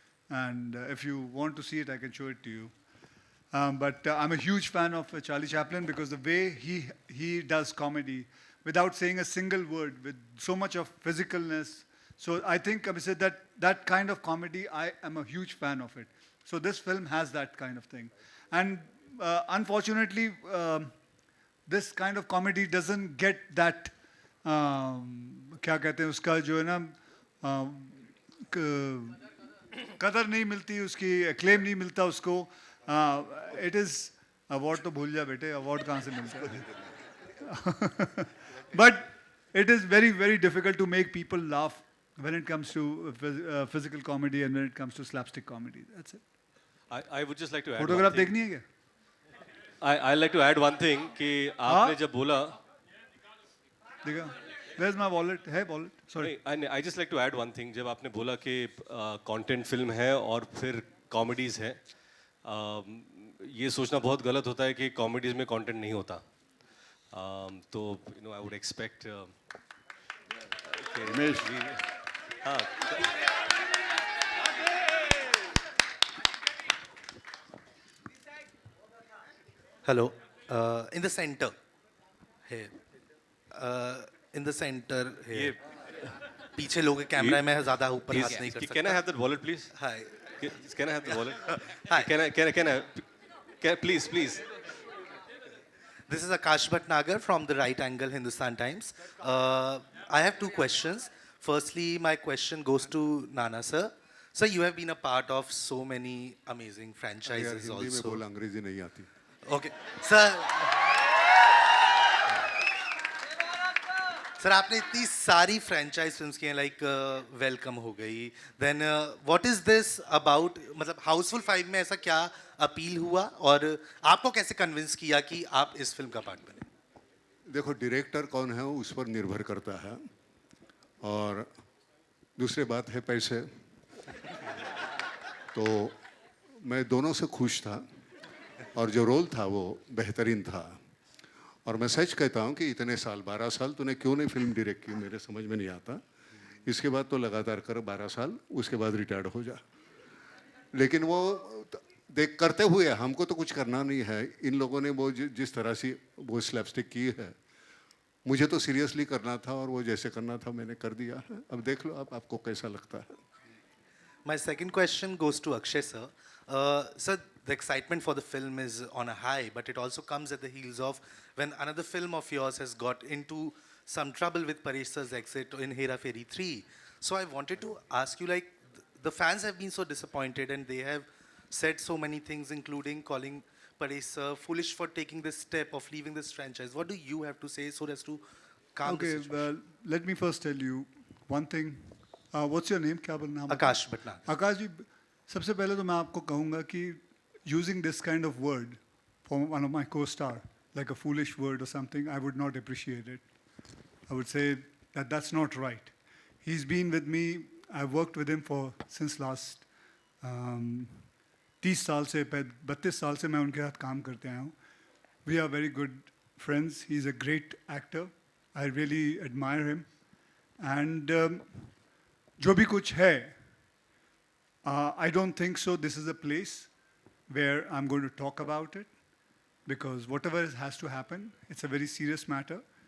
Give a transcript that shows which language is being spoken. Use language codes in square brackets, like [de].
[en] And if you want to see it, I can show it to you. But I'm a huge fan of Charlie Chaplin because the way he does comedy without saying a single word, with so much of physicalness. So I think, I said that kind of comedy, I am a huge fan of it. So this film has that kind of thing. And unfortunately, this kind of comedy doesn't get that, [hi] क्या कहते हैं उसका जो है ना, कदर नहीं मिलती उसकी, acclaim नहीं मिलता उसको. [en] It is [hi] award तो भूल जा बेटे, award कहाँ से मिलता है? [en] But it is very, very difficult to make people laugh when it comes to physical comedy and when it comes to slapstick comedy. That's it. I would just like to add Photograph one thing. [hi] देखनी है क्या? [en] I like to add one thing [hi] कि आपने जब बोला [en] देखा? Where's my wallet? है wallet? Sorry. नहीं, I just like to add one thing. [hi] जब आपने बोला कि content film है और फिर comedies है, ये सोचना बहुत गलत होता है कि comedies में content नहीं होता. [en] तो I would expect Ramesh. [hi] हाँ. [en] Hello. In the center. Here. In the center here. [hi] पीछे लोग कैमरा में ज़्यादा ऊपर हाथ नहीं कर सकता. [en] Can I have that wallet, please? Hi. Can I have the wallet? Hi. Can I? Please. This is Akash Bhatnagar from the Right Angle Hindustan Times. I have 2 questions. Firstly, my question goes to Nana sir. Sir, you have been a part of so many amazing franchises [hi] Hindi में [en] also. [hi] बोल, अंग्रेजी नहीं आती. [en] Okay. [hi] Sir, आपने इतनी सारी franchise films की हैं, like Welcome हो गई. [en] Then what is this about? [hi] मतलब Houseful 5 में ऐसा क्या अपील हुआ और आपको कैसे कन्विंस किया कि आप इस फिल्म का पार्ट बने? देखो, डायरेक्टर कौन है उस पर निर्भर करता है, और दूसरी बात है पैसे. तो मैं दोनों से खुश था, और जो रोल था वो बेहतरीन था. और मैं सच कहता हूँ कि इतने साल, 12 साल तूने क्यों नहीं फिल्म डायरेक्ट की, मेरे समझ में नहीं आता. इसके बाद तो लगातार कर 12 साल, उसके बाद रिटायर्ड हो जा. लेकिन वो देख करते हुए हमको तो कुछ करना नहीं है. इन लोगों ने वो जिस तरह से वो स्लैपस्टिक की है, मुझे तो सीरियसली करना था और वो जैसे करना था मैंने कर दिया है. अब देख लो आप, आपको कैसा लगता है. [en] My second question goes to Akshay sir. Sir, the excitement for the film is on a high, but it also comes at the heels of when another film of yours has got into some trouble with Paresh sir's exit in Hera Fairy 3. So I wanted to ask you, like, the fans have been so disappointed and they have said so many things, including calling Paresh sir foolish for taking this step of leaving this franchise. What do you have to say so as to calm the Okay, situation? well, let me first tell you one thing. What's your name? [hi] क्या नाम? [en] Akash Bhatnagar. [hi] आकाश जी, सबसे पहले तो मैं आपको कहूँगा कि [en] using this kind of word for one of my co-star, like a foolish word or something, I would not appreciate it. I would say that that's not right. He's been with me. I've worked with him since last 30 [hi] साल से 32 साल से मैं उनके साथ काम करते आया हूँ. [en] We are very good friends. He's a great actor. I really admire him. And [hi] जो भी कुछ है, [en] I don't think so this is a place where I'm going to talk about it, because whatever has to happen, it's a very serious matter.